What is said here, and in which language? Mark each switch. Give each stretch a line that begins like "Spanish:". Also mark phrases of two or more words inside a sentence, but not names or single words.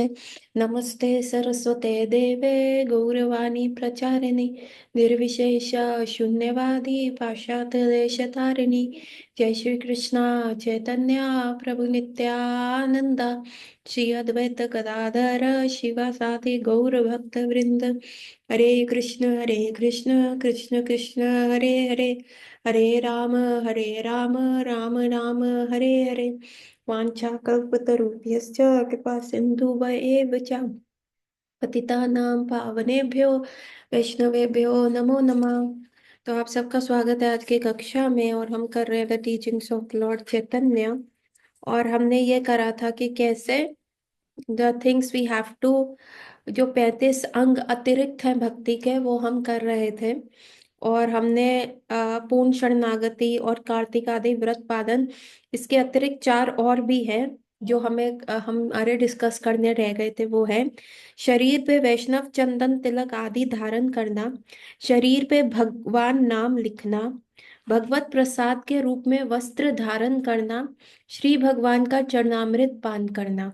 Sanskrit: नमस्ते सरस्वते देवे गौरवाणी प्रचारिणि निर्विशेष शून्यवादी पाश्चात्यदेशतारिणि। जय श्री कृष्ण चैतन्य प्रभु नित्यानंद श्री अद्वैत गदाधर शिवासादि गौर भक्त वृंद। हरे कृष्ण कृष्ण कृष्ण हरे हरे, हरे राम राम राम हरे हरे। वाञ्छाकल्पतरुभ्यश्च कृपा सिन्धु एव च पतितानां पावनेभ्यो वैष्णवेभ्यो नमो नमः।
Hindi: तो आप सबका स्वागत है आज की कक्षा में, और हम कर रहे हैं द टीचिंग्स ऑफ लॉर्ड चैतन्य। और हमने ये करा था कि कैसे
English: the things we have to,
Hindi: जो 35 अंग अतिरिक्त हैं भक्ति के, वो हम कर रहे थे। और हमने पूर्ण शरणागति और कार्तिक आदि व्रत पालन, इसके अतिरिक्त चार और भी हैं जो हमें हमारे डिस्कस करने रह गए थे। वो है शरीर पे वैष्णव चंदन तिलक आदि धारण करना, शरीर पे भगवान नाम लिखना, भगवत प्रसाद के रूप में वस्त्र धारण करना, श्री भगवान का चरणामृत पान करना।